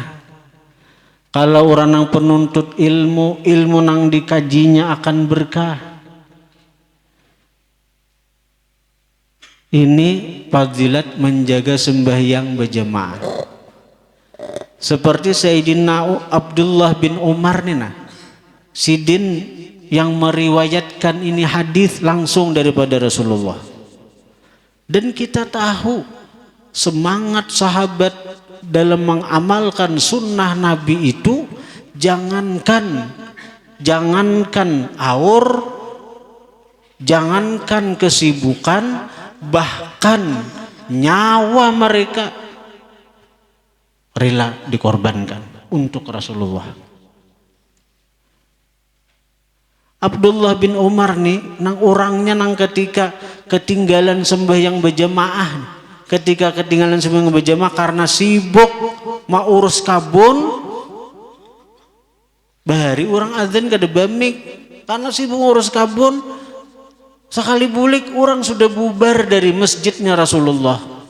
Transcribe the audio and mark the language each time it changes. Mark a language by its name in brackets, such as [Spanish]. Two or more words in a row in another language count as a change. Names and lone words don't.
[Indonesian] Kalau orang nang penuntut ilmu, ilmu nang dikajinya akan berkah. Ini fadilat menjaga sembahyang berjamaah. Seperti Sayyidina Abdullah bin Umar nih, sidin yang meriwayatkan ini hadis langsung daripada Rasulullah. Dan kita tahu semangat sahabat dalam mengamalkan sunnah Nabi itu jangankan aur, jangankan kesibukan, bahkan nyawa mereka rela dikorbankan untuk Rasulullah. Abdullah bin Umar nih nang orangnya nang ketika ketinggalan sembahyang berjamaah, ketika ketinggalan sembahyang berjamaah karena sibuk mau urus kabun, bahari orang azan [Banjar] kada bamik [Indonesian] karena sibuk urus kabun, [Banjar] sekali bulik [Indonesian] orang sudah bubar dari masjidnya Rasulullah.